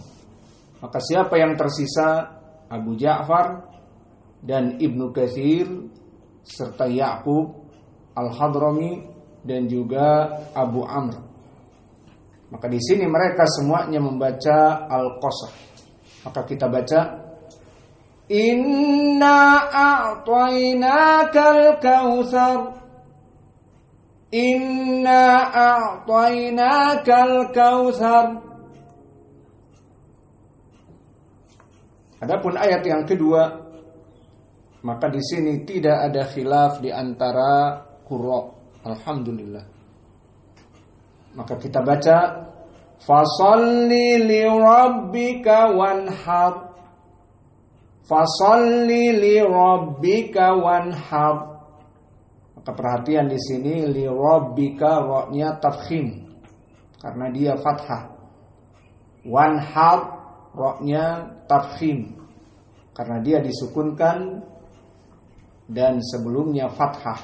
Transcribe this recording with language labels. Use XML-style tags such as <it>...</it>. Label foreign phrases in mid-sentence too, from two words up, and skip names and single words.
<id>Maka siapa yang tersisa? Abu Ja'far dan Ibnu Katsir serta Ya'qub Al-Hadrami dan juga Abu Amr. Maka di sini mereka semuanya membaca al-qasr. Maka kita baca</id> <ar>إنا أعطيناك الكوثر. إنا أعطيناك الكوثر.</ar> <id>Adapun ayat yang kedua, maka di sini tidak ada khilaf di antara qurra. Alhamdulillah. Maka kita baca</id> <ar>فصل لربك وانحر. فصل لربك وانحر.</ar> <id>Maka perhatian di sini</id> <ar>لربك,</ar> <id>ra-nya tafkhim karena dia fathah. Wanhar, ra-nya tafkhim karena dia disukunkan dan sebelumnya fathah.</id>